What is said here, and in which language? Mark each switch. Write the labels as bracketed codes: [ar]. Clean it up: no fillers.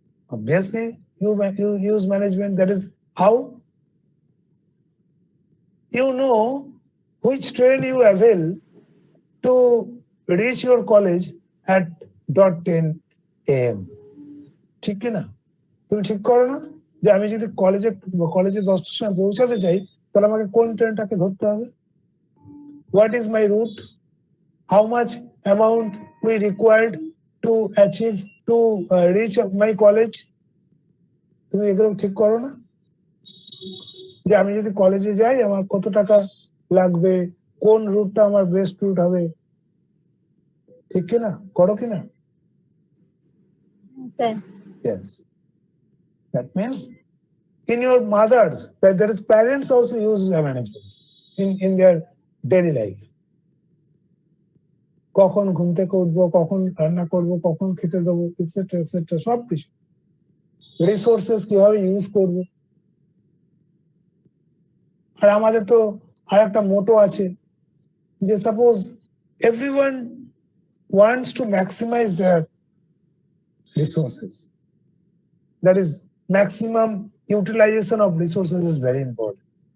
[en] Obviously, you use management. That is how you know which train you avail to reach your college at .10 AM. [bn] ঠিক কি না? তুমি ঠিক করো না যে আমি যদি কলেজে 10টার সময় পৌঁছাতে চাই, তাহলে আমাকে কোন ট্রেনটাকে ধরতে হবে? [en] What is my route? How much amount we required to achieve to reach my college? [bn] তুমি এগুলো ঠিক করো না যে আমি যদি কলেজে যাই আমার কত টাকা লাগবে, কোন রুটটা আমার বেস্ট রুট হবে, ঠিক কি না? করো কি না? Sir. [en] Yes. That means in your mothers, that is, parents also use management in their daily life. [bn] কখন ঘুম থেকে উঠবো, কখন রান্না করব, কখন খেতে দেবো, এটসেট্রা এটসেট্রা, সবকিছু। রিসোর্সেস কিভাবে ইউজ করব। আর আমাদের তো আর একটা মোটো আছে যে [en] Suppose everyone wants to maximise their resources, that is maximum utilisation of resources is very important.